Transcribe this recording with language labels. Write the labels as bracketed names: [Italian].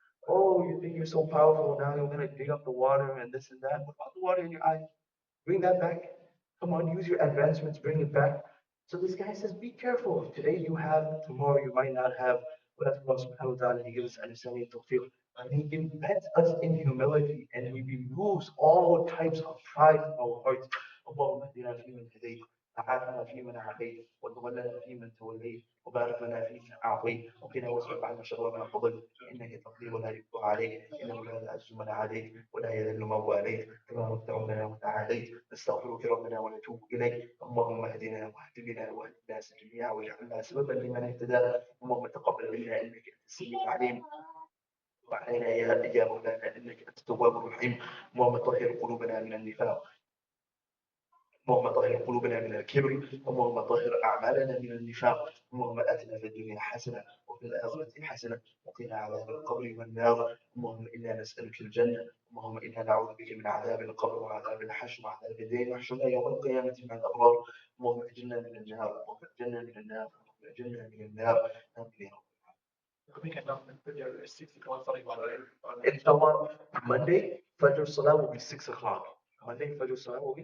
[English] Oh, you think you're so powerful now? You're gonna dig up the water and this and that. What about the water in your eyes? Bring that back. Come on, use your advancements, bring it back. So this guy says, be careful. Today you have, tomorrow you might not have. But as Allah subhanahu wa ta'ala, He gives us understanding and tawfiq. And He embeds us in humility and He removes all types of pride from our hearts. [Arabic] اللهم اهدنا فيمن هديت وعافنا فيمن عافيت وتولنا فيمن توليت وبارك لنا فيما أعطيت وقنا واصرف عنا شر ما قضيت إنك تقضي ولا يقضى عليك إنه لا يعز من عليك ولا يذل من واليت تبارك ربنا وتعاليت نستغفرك ربنا ونتوب إليك اللهم اهدنا واهد بنا واهد الناس جميعا واجعلنا سببا لمن اهتدى اللهم تقبل منا إنك أنت السميع العليم وعلينا يا مولانا إنك أنت التواب الرحيم اللهم طهر قلوبنا من النفاق اللهم طهر قلوبنا من الكبر اللهم طهر أعمالنا من النفاق اللهم آتنا في الدنيا حسنة وفي الآخرة حسنة وقنا عذاب القبر والنار اللهم إنا نسألك الجنة اللهم إنا نعوذ بك من عذاب القبر وعذاب الحشر وعذاب الدين واحشرنا يوم القيامة مع الأبرار اللهم أجرنا من النار اللهم أجرنا من النار اللهم أجرنا من النار آمين يا رب. [English] We can now consider 6 o'clock starting on Inshallah, Monday, Fajr Salah will be 6 o'clock. Monday, Fajr Salah will be